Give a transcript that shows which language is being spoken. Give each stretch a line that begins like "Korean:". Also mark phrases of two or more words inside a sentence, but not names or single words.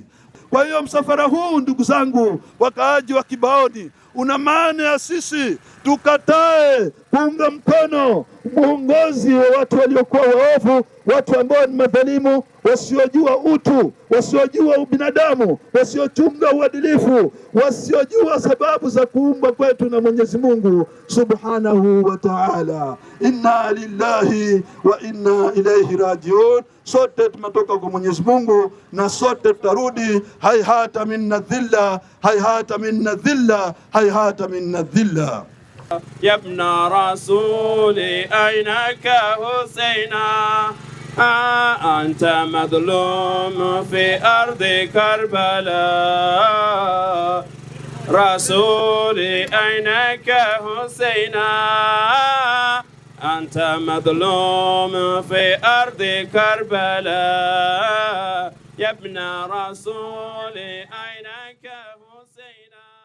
Swahili: Kwa hiyo msafara huu, ndugu zangu wakaaji wa Kibaoni, una maana ya sisi tukatae kuunga mkono uongozi wa watu waliokuwa waovu, watu ambao ni madhalimu, wasiojua utu, wasiojua ubinadamu, wasiochunga uadilifu, wasiojua sababu za kuumbwa kwetu na Mwenyezi Mungu
Arabic: سبحانه وتعالى. إنا لله وإنا إليه راجعون.
Swahili: Sote tumetoka kwa Mwenyezi Mungu na sote tutarudi.
Arabic: هيهات منا الذلة، هيهات منا الذلة، هيهات منا الذلة. يا ابن رسولي أينك حسينا أنت مظلوم في أرض كربلاء رسولي أينك حسينا أنت مظلوم في أرض كربلاء يا ابن رسولي أينك حسينا.